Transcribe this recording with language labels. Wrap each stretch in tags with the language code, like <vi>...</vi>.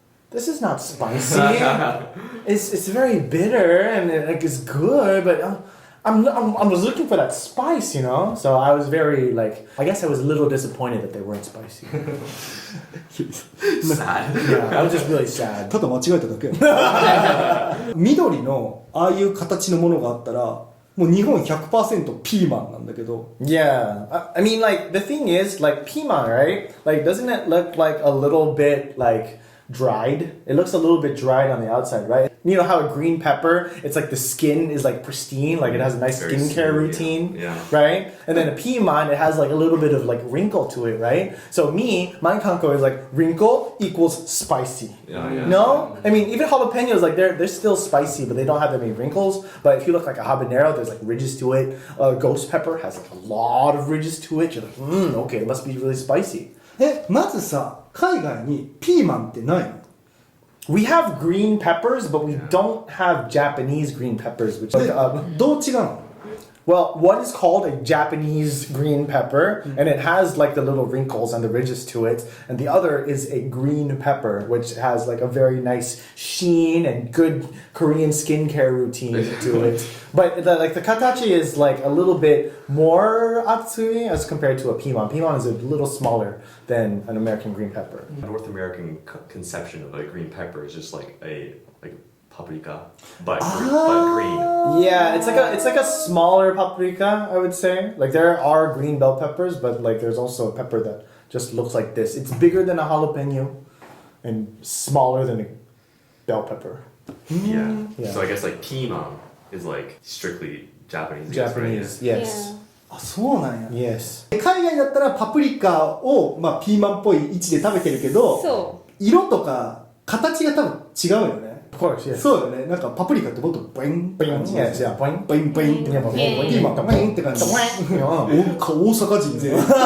<en>This is not spicy. It's very bitter and like it's good, but I was looking for that spice, you know. So I was very like, I guess I was a little disappointed that they weren't spicy. Sad. Yeah, I was just really sad.</en> <ja>ただ間違えただけ緑のああいう形のものがあったらもう日本 100% ピーマンなんだけど</ja> <en>Yeah, I mean, like the thing is, like piman, right? Like, doesn't it look like a little bit like dried? It looks a little bit dried on the outside, right? You know how a green pepper, it's like the skin is like pristine, like it has a nice Very skincare smooth, routine, yeah. right? And then a piman, it has like a little bit of like wrinkle to it, right? So my</en> <ja>kanko</ja> <en>is like wrinkle equals spicy. Yeah. No? I mean, even jalapenos, like they're still spicy, but they don't have that many wrinkles. But if you look like a habanero, there's like ridges to it. Ghost pepper has like a lot of ridges to it. You're like, okay, it must be really spicy.</en> <ja>まずさ、海外にピーマンってないの？</ja> <en>We have green peppers, but we don't have Japanese green peppers, which like,</en> <ja>どう違うの？</ja> <en>well, one is called a Japanese green pepper, and it has like the little wrinkles and the ridges to it. And the other is a green pepper, which has like a very nice sheen and good Korean skincare routine to it. But the</en> <ja>katachi</ja> <en>is like a little bit more</en> <ja>atsui</ja> <en>as compared to a piman. Piman is a little smaller than an American green pepper. North American conception of a green pepper is just like a paprika, but green. Yeah, it's like a smaller paprika, I would say. Like there are green bell peppers, but like there's also a pepper that just looks like this. It's bigger than a jalapeno and smaller than a bell pepper. Yeah. Yeah. So I guess like piman is like strictly Japanese. Japanese, yes.</en> <ja>あ、そうなんや。</ja> <en>Yes.</en> <ja>海外だったらパプリカを、まあ、ピーマンっぽい位置で食べてるけど、そ色とか形が多分違うよね。</ja> <en>Of course, yes.</en> <ja>そうよね。なんかパプリカってもっとボインボイン</ja> <en>Yes, yeah. Boing.</en> <ja>ボインボインって</ja> <en>Yeah, boing.</en> <ja>ピーマンがボインって感じ。大阪人全員。</ja>